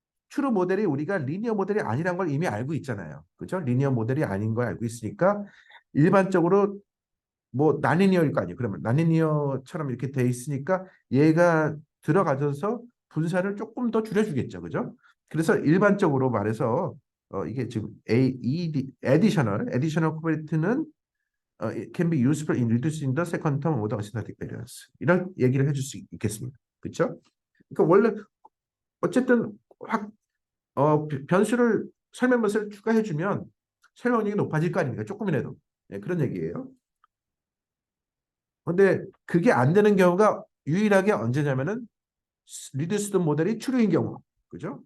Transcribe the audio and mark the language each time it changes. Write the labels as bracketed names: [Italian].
[Korean] 트루 모델이 우리가 리니어 모델이 아니란 걸 이미 알고 있잖아요. 그죠? 리니어 모델이 아닌 걸 알고 있으니까 일반적으로 뭐 나리니어일 거 아니에요. 그러면 나리니어처럼 이렇게 돼 있으니까 얘가 들어가져서 분산을 조금 더 줄여주겠죠. 그죠? 그래서 일반적으로 말해서 이게 지금 [English] additional covert는 it can be useful in reducing the second term of the asymptotic variance. [Korean] 이런 얘기를 해줄 수 있겠습니다. 그렇죠? 그러니까 원래 어쨌든 변수를 설명 변수를 추가해주면 설명력이 높아질 거 아닙니까? 조금이라도. 네, 그런 얘기예요. 근데 그게 안 되는 경우가 유일하게 언제냐면은 리듀스드 모델이 추루인 경우. 그죠?